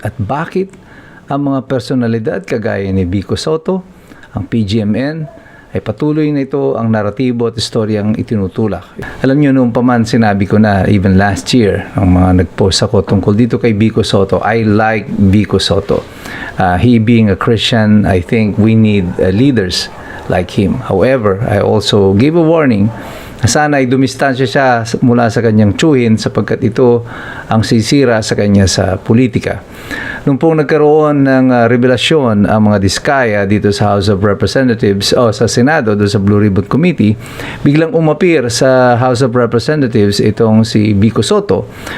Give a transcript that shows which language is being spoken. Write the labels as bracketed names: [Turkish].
[Filipino] At bakit ang mga personalidad kagaya ni Vico Sotto, ang PGMN, ay patuloy na ito ang naratibo at istoryang itinutulak? Alam nyo, noong paman sinabi ko na, even last year, ang mga nag-post ako tungkol dito kay Vico Sotto, [English] I like Vico Sotto. He being a Christian, I think we need leaders like him. However, I also gave a warning [Filipino] na sana ay dumistansya siya mula sa kanyang tsuhin sapagkat ito ang sisira sa kanya sa politika. Nung pong nagkaroon ng revelasyon ang mga diskaya dito sa House of Representatives o sa Senado, doon sa Blue Ribbon Committee, biglang umapir sa House of Representatives itong si Vico Sotto.